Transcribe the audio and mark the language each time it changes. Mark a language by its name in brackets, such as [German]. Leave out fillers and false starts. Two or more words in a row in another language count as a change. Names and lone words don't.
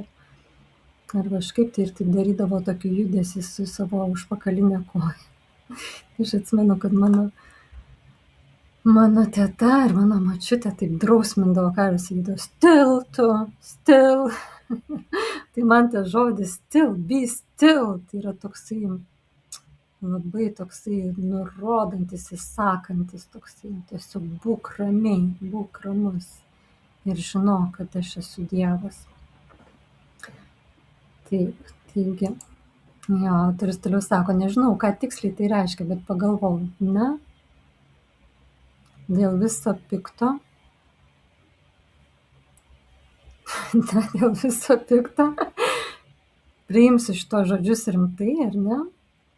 [Lithuanian] Ar kažkaip tai ir taip darydavo tokį judesį su savo užpakalinė koja. Aš atsimenu, kad mano teta ir mano močiutė taip drausmindavo karves, sakydavo still. Tai man tas žodis still, [English] be still, [Lithuanian] tai yra toksai labai toksai nurodantis, įsakantis, toksai tiesiog būk ramiai, būk ramus ir žinok, kad aš esu Dievas. Taip, taigi, autorius toliau sako, nežinau, ką tiksliai tai reiškia, bet pagalvojau, dėl viso pikto, priimsiu šito žodžius rimtai, ar ne?